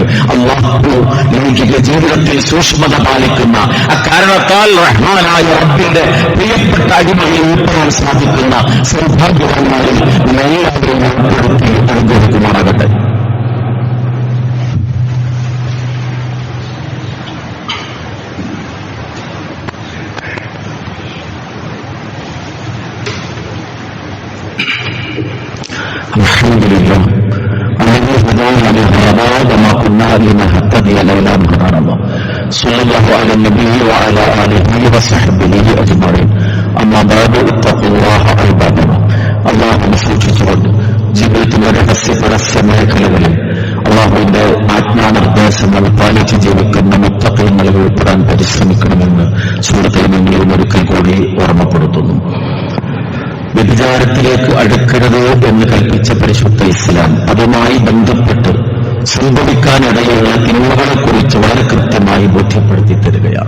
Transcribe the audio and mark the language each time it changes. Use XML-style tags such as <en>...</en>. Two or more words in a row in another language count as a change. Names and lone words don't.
<ml>അല്ലാഹു ലൗകിക ജീവിതത്തിൽ സൂക്ഷ്മത പാലിക്കുന്ന അക്കാരണത്താൽ റഹ്മാനായ റബ്ബിന്റെ പ്രിയപ്പെട്ട അടിമയിൽ ഉൾപ്പെടാൻ സാധിക്കുന്ന സൗഭാഗ്യവാന്മാരിൽ എല്ലാവരെയും ഉൾപ്പെടുത്തി അനുഗ്രഹിക്കുമാറാകട്ടെ.</ml> <ar>അൽഹംദുലില്ലാഹ് الذي هدانا لهذا وما كنا لنهتدي لولا أن هدانا الله. صلى الله على النبي وعلى آله وصحبه أجمعين. أما بعد اتقوا الله عباد الله.</ar> <ml>അള്ളാഹുവിനെ സൂക്ഷിച്ചുകൊണ്ട് ജീവിതത്തിന്റെ രഹസ്യ പരസ്യ മേഖലകളിൽ അള്ളാഹുവിന്റെ ആജ്ഞാനിർദ്ദേശങ്ങൾ പാലിച്ച് ജീവിക്കുന്ന മുത്തഖീങ്ങളിൽ ഉൾപ്പെടാൻ പരിശ്രമിക്കണമെന്ന് സൂറത്തുൽ മുഅ്മിനൂൻ ഒരിക്കൽ കൂടി ഓർമ്മപ്പെടുത്തുന്നു. വ്യഭിചാരത്തിലേക്ക് അടുക്കരുത് എന്ന് കൽപ്പിച്ച പരിശുദ്ധ ഇസ്ലാം അതുമായി ബന്ധപ്പെട്ട് സംഭവിക്കാനിടയുള്ള തിന്മകളെക്കുറിച്ച് വളരെ കൃത്യമായി ബോധ്യപ്പെടുത്തി തരികയാണ്.</ml>